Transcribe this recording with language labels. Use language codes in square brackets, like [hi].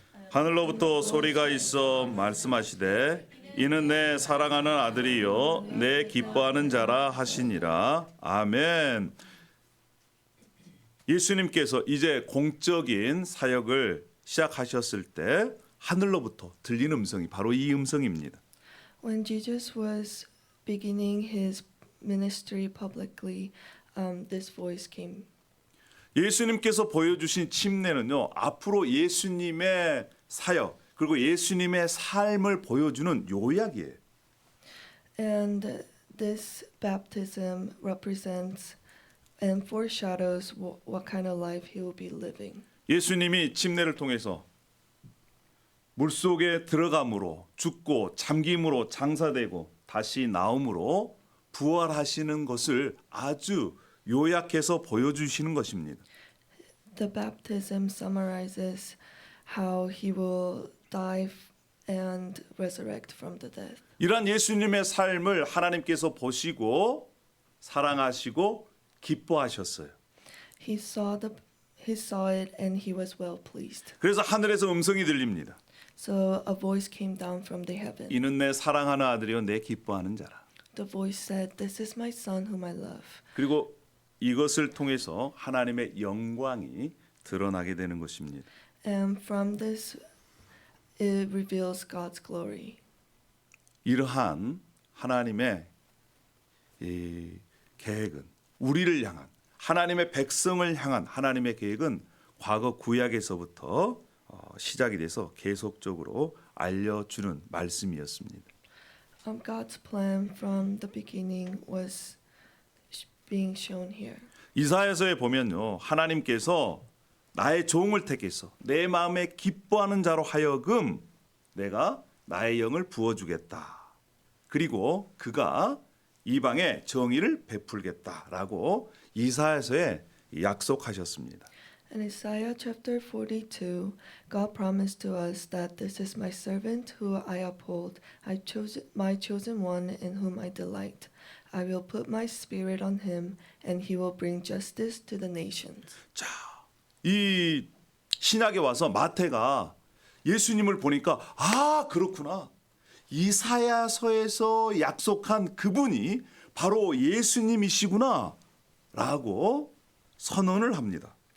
[ko] 하늘로부터 소리가 있어 말씀하시되 이는 내 사랑하는 아들이요 내 기뻐하는 자라 하시니라. 아멘. 예수님께서 이제 공적인 사역을 시작하셨을 때 하늘로부터 들린 음성이 바로 이 음성입니다. [en] When Jesus was beginning his ministry publicly, this voice came. [ko] 예수님께서 보여주신 침례는요 앞으로 예수님의 사역 그리고 예수님의 삶을 보여주는 요약이에요. [en] And this baptism represents and foreshadows what kind of life he will be living. [ko] 예수님이 침례를 통해서 물속에 들어감으로 죽고 잠김으로 장사되고 다시 나옴으로 부활하시는 것을 아주 요약해서 보여주시는 것입니다. [en] The baptism summarizes how he will die and resurrect from the death. [ko] 이러한 예수님의 삶을 하나님께서 보시고 사랑하시고 기뻐하셨어요. [en] He saw it and he was well pleased. [ko] 그래서 하늘에서 음성이 들립니다. [en] So a voice came down from the heaven. [ko] 이는 내 사랑하는 아들이요 내 기뻐하는 자라. [en] The voice said, "This is my son whom I love." [ko] 그리고 이것을 통해서 하나님의 영광이 드러나게 되는 것입니다. [en] And from this, it reveals God's glory. [ko] 이러한 하나님의 이 계획은 우리를 향한 하나님의 백성을 향한 하나님의 계획은 과거 구약에서부터 시작이 돼서 계속적으로 알려주는 말씀이었습니다. [en] God's plan from the beginning was being shown here. [ko] 이사야서에 보면요 하나님께서 나의 종을 택해서 내 마음에 기뻐하는 자로 하여금 내가 나의 영을 부어주겠다. 그리고 그가 이방에 정의를 베풀겠다라고 이사야서에 약속하셨습니다. [en] In Isaiah chapter 42, God promised to us that this is my servant who I uphold, my chosen one in whom I delight. I will put my spirit on him, and he will bring justice to the nations. [ko] 자, 이 신약에 와서 마태가 예수님을 보니까 아, 그렇구나. 이사야서에서 약속한 그분이 바로 예수님이시구나 라고 선언을 합니다.